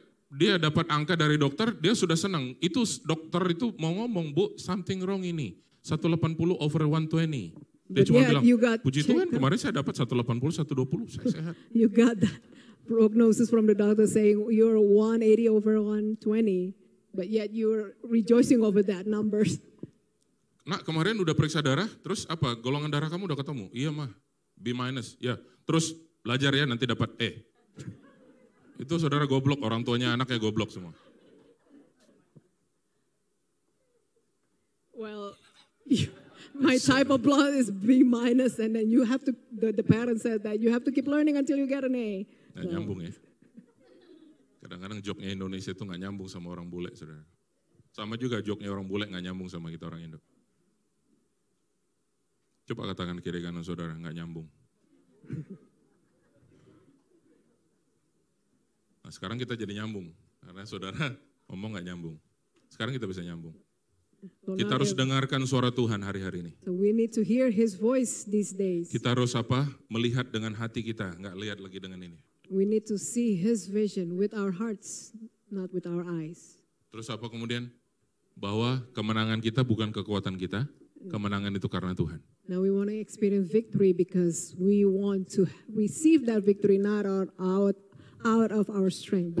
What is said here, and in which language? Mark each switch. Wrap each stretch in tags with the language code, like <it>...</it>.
<id>Dia dapat angka dari dokter, dia sudah senang. Itu dokter itu mau ngomong, Bu,</id> <en>something wrong</en> <id>ini. 180 over 120. Dia cuma</id> <en>yet</en> <id>bilang,</id> <en>you got</en> <id>puji Tuhan</id> <en>checked</en> <id>kemarin saya dapat 180, 120, saya sehat.</id> <en>You got that prognosis from the doctor saying you're 180 over 120, but yet you're rejoicing over that numbers.</en> <id>Nak, kemarin udah periksa darah, terus apa? Golongan darah kamu udah ketemu? Iya mah, B-. Ya, terus belajar ya nanti dapat E. Itu saudara goblok, orang tuanya anaknya goblok semua.</id> <en>Well, my type of blood is B-, and then you have to, the parent said that you have to keep learning until you get an A.</en> <id>Nggak nyambung ya. Kadang-kadang joknya Indonesia itu nggak nyambung sama orang bule, saudara. Sama juga joknya orang bule nggak nyambung sama kita orang Indo. Coba katakan kiri kanan saudara, nggak nyambung. Nah sekarang kita jadi nyambung, karena saudara ngomong nggak nyambung. Sekarang kita bisa nyambung.</id> <en>So</en> <id>Kita harus dengarkan suara Tuhan hari-hari ini.</id> <en>So we need to hear His voice these days.</en> <id>Kita harus melihat dengan hati kita, nggak lihat lagi dengan ini.</id> <en>We need to see His vision with our hearts, not with our eyes.</en> <id>Terus apa kemudian? Bahwa kemenangan kita bukan kekuatan kita. Kemenangan itu karena Tuhan.</id> <en>Now we want to experience victory because we want to receive that victory not out of our strength.</en>